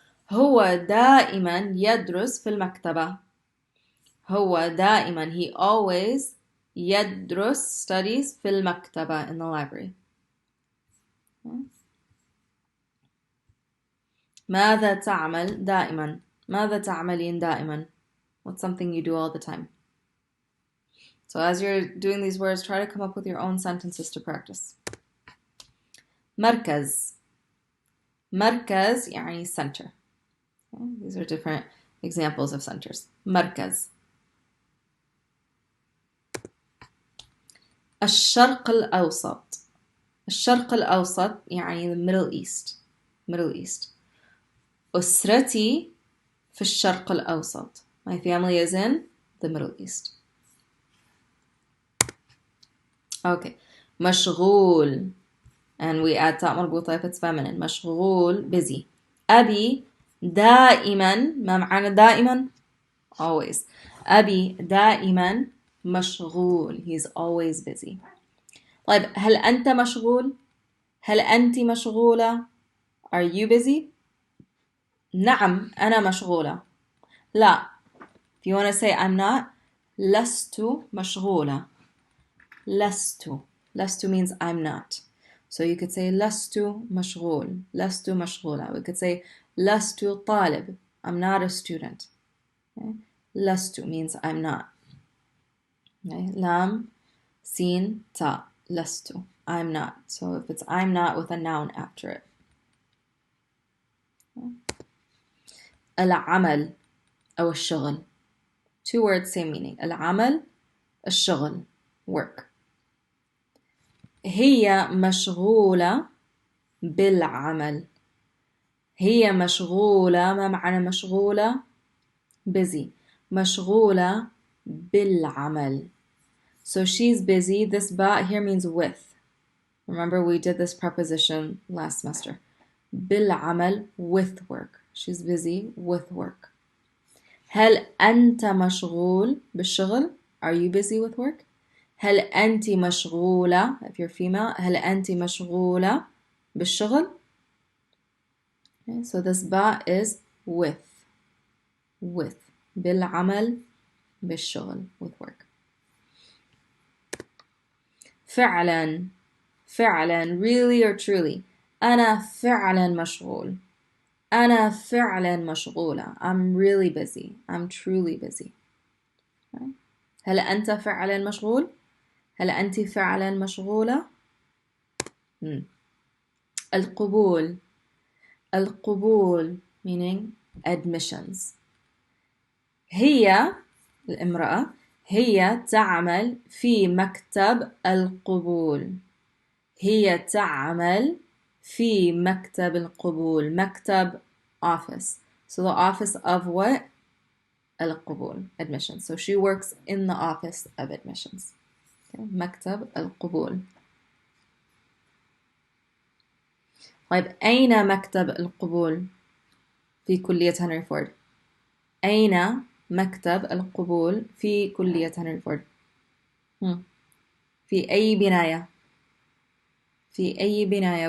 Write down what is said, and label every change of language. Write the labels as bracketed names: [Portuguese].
[Arabic] هو دائما يدرس في المكتبة. هو دائما, [English] he always يدرس, studies [Arabic] في المكتبة, [English] in the library. Okay. [Arabic] ماذا تعمل دائما? ماذا تعملين دائما? [English] What's something you do all the time? So as you're doing these words, try to come up with your own sentences to practice. [Arabic] مركز. مركز يعني center. [English] Okay. These are different examples of centers. مركز. [Arabic] الشرق الأوسط. الشرق الأوسط يعني [English] the Middle East. [Arabic] Middle East. أسرتي في الشرق الأوسط. [English] My family is in the Middle East. Okay. مشغول. And we add تاء مربوطة if it's feminine. [Arabic] مشغول, busy. أبي دائما, ما معنى دائما? Always. أبي دائما مشغول. [English] He's always busy. [Arabic] طيب, هل أنت مشغول? هل أنت مشغولة? [English] Are you busy? [Arabic] نعم, أنا مشغولة. لا. [English] If you want to say I'm not, [Arabic] لست مشغولة. لست. [English] لست means I'm not. So you could say [Arabic] لست مشغول. لست مشغولة. [English] We could say [Arabic] لست طالب. [English] I'm not a student. Okay? لست means I'm not. [Arabic] Okay? لام, سين, تا. لست. [English] I'm not. So if it's I'm not with a noun after it. Okay? [Arabic] العمل أو الشغل. [English] Two words, same meaning. [Arabic] العمل, الشغل, work. هي مشغولة بالعمل. هي مشغولة, ما معنى مشغولة? Busy. مشغولة بالعمل. [English] So she's busy. This ba here means with. Remember we did this preposition last semester. بالعمل, with work. She's busy with work. [Arabic] هل أنت مشغول بالشغل? [English] Are you busy with work? [Arabic] هل أنت مشغولة, [English] if you're female, [Arabic] هل أنت مشغولة بالشغل? [English] Okay, so this ba is with. With. [Arabic] بالعمل, بالشغل, [English] with work. [Arabic] فعلا فعلا [English] really or truly. [Arabic] أنا فعلا مشغول. أنا فعلا مشغولة. [English] I'm really busy. I'm truly busy. Okay. [Arabic] هل أنت فعلا مشغول؟ هل أنت فعلا مشغولة؟ القبول. [English] القبول meaning admissions. [Arabic] هي الامرأة هي تعمل في مكتب القبول. هي تعمل في مكتب القبول. مكتب office. [English] So the office of what? القبول. Admissions. So she works in the office of admissions. Okay. [Arabic] مكتب القبول. طيب أين مكتب القبول في كلية هنري فورد؟ أين مكتب القبول في كلية هنري فورد؟ في أي بناية؟ في أي بناية?